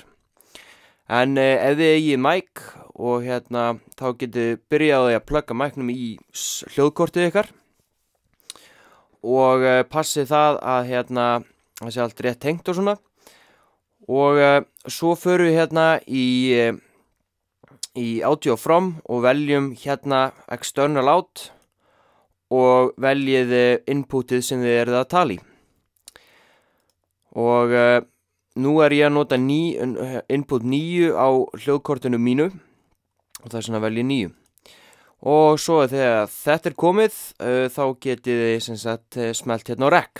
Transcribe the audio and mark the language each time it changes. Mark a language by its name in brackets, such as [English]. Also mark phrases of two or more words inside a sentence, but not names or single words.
[Icelandic] En ef þið eigið mic og þá getið þið byrjað á því að plugga micnum í hljóðkortið ykkar. Og passið það að það sé allt rétt tengt og svona. Og svo förum við í [English] audio from [Icelandic] og veljum [English] external out [Icelandic] og veljið inputið sem þið eruð að tala í. Og nú er ég að nota input 9 á hljóðkortinu mínu og það er svona veljið 9. Og svo þegar þetta er komið þá getið þið smelt á rec.